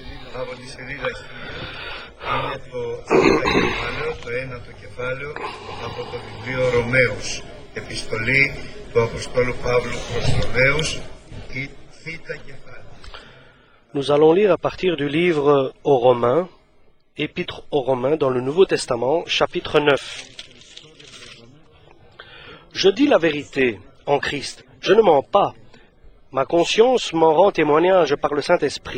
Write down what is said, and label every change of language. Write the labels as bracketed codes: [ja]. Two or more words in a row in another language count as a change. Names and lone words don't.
[el] από τη σελίδα είναι το κεφάλαιο, το ένατο κεφάλαιο από το βιβλίο Ρωμαίους. Επιστολή του Αποστόλου Παύλου προς Ρωμαίους, η θήτα κεφάλαιο. [fr] Nous allons lire à partir du livre aux Romains, épître aux Romains dans le Nouveau Testament, chapitre 9. Je dis la vérité en Christ, je ne mens pas. Ma conscience m'en rend témoignage par le Saint-Esprit.